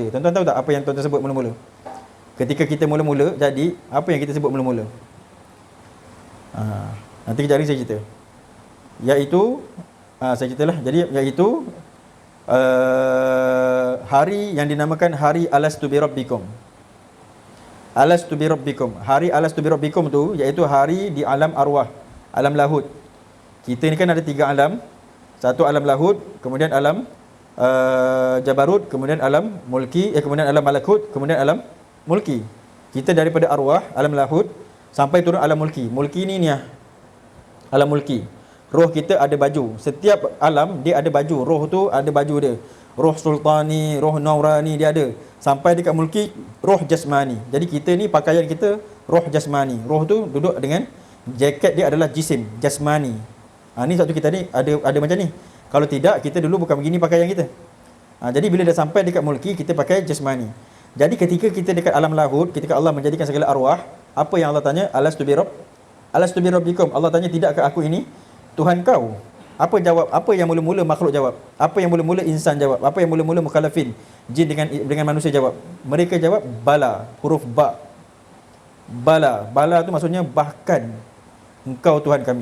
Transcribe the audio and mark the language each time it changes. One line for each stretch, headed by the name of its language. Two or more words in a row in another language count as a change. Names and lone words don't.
Malay: Tuan-tuan tahu tak apa yang tuan-tuan sebut mula-mula? Ketika kita mula-mula jadi, apa yang kita sebut mula-mula? Nanti kejap lagi saya cerita. Iaitu saya ceritalah. Jadi iaitu hari yang dinamakan hari
Arabic: ألست بربكم. ألست بربكم.
Malay: Hari
Arabic: ألست بربكم
Malay: tu iaitu hari di alam arwah, alam lahud. Kita ni kan ada 3 alam. Satu alam lahud, kemudian alam jabarut, kemudian alam mulki, kemudian alam malakut, kemudian alam mulki. Kita daripada arwah, alam lahud sampai turun alam mulki. Mulki ni alam mulki. Roh kita ada baju. Setiap alam dia ada baju. Roh tu ada baju dia. Roh sultani, roh naurani dia ada. Sampai dekat mulki, roh jasmani. Jadi kita ni pakaian kita roh jasmani. Roh tu duduk dengan jaket dia adalah jisim, jasmani. Ni satu kita ni ada macam ni. Kalau tidak, kita dulu bukan begini pakaian kita. Jadi bila dah sampai dekat mulki, kita pakai jasmani. Jadi ketika kita dekat alam lahud, ketika Allah menjadikan segala arwah, apa yang Allah tanya?
Arabic: ألست بربكم.
Malay: Allah tanya, tidakkah aku ini Tuhan kau? Apa jawab? Apa yang mula-mula makhluk jawab? Apa yang mula-mula insan jawab? Apa yang mula-mula mukallafin, jin dengan manusia jawab? Mereka jawab bala, huruf ba. Bala tu maksudnya bahkan engkau Tuhan kami.